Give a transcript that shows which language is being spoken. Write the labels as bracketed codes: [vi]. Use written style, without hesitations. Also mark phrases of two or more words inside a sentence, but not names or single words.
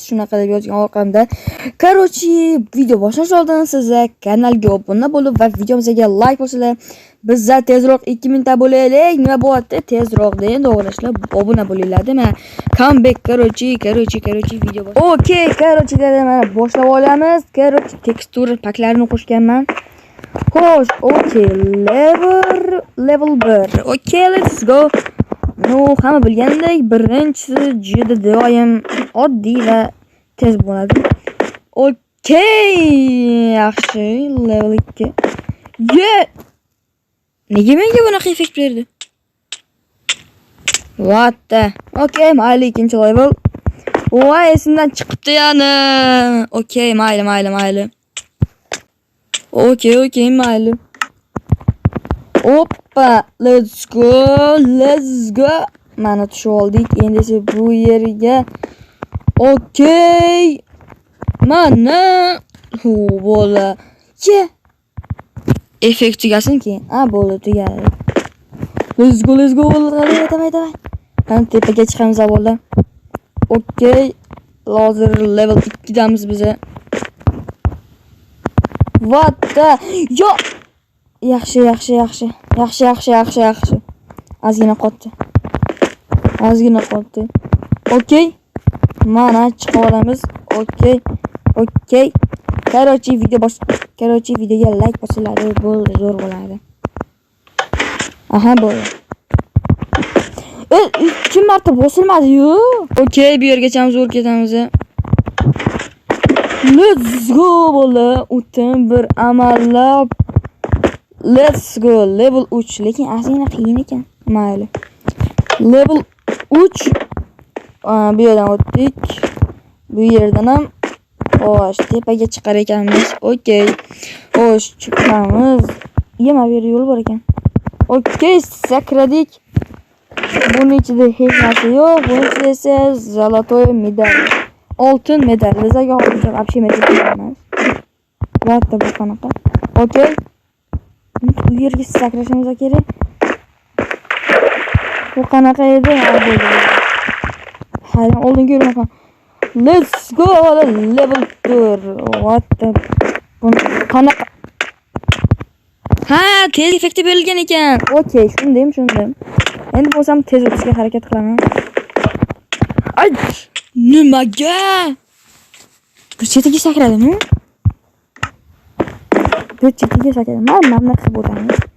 [uz] Shunaqa deb yozgan orqamda. Video boshlash oldin sizlar kanalga obuna bo'lib va videomizga like bosinglar. Bizza tezroq 2000 ta bo'laylik. Nima bo'lyapti? Tezroq deyin, to'g'rilashlar obuna bo'linglar, dema. Comeback video bosh. Okay, mana boshlab olamiz. Tekstura paklarini qo'shganman. Xo'sh, [en] okay, level 1. Okay, let's go. No, [uz] hamma bilgandek, birinchisi juda doim oddiy va tez bo'ladi. Okay, yaxshi, level 2. Nega menga bunaqa effekt berdi? [en] What the? [uz] Okay, mayli, ikkinchi level. Voy, esimdan chiqibdi yana. Okay, mayli. Okay, mayli. Hoppa, [en] let's go. [uz] Mana tushib oldik. Endi esa bu yerga. Okay. Mana bola. Effekt tugasin keyin. Bo'ldi, tugadi. [en] Let's go. [uz] Davay. Qani tepaga chiqamiz avvaldan. Okay. Hozir level 2 damiz biza. [en] What the? Yo! [uz] Yaxshi. Ozgina qotdi. Okay. Mana chiqib olamiz. Okay. Videoga like bosinglar, bo'ldi, zo'r bo'ladi. Aha, bo'ldi. 2 marta bosilmadi-yu. Okay, bu yergacha zo'r ketamiz. [en] Let's go bola. [uz] O'tin bir amallab. [en] Let's go. [uz] Level 3, lekin ozgina qiyin ekan. Mayli. Level 3. Bu yerdan o'tdik. Bu yerdan ham xo'sh, tepaga chiqar ekanmiz. Okay. Xo'sh, chiqamiz. Yema bu yerda yo'l bor ekan. Okay, sakradik. Buning ichida hech narsa yo'q. Buning ichida esa zolotoy medal. Oltin medal. Bizaga hozircha вообще medal emas. Latta bu qanaqa? Okay. Bu yerga sakrashimiz kerak. Bu qanaqa edi? Hayır, oldinga yurmoqman. [en] Let's go level 4. What the? [uz] Qanaqa? Tez effekti berilgan ekan. Okay, shunday. Endi bo'lsam tez o'tishga harakat qilaman. Ay, nimaga? Bir chetiga sakradimmi? Mana qilib o'tamiz.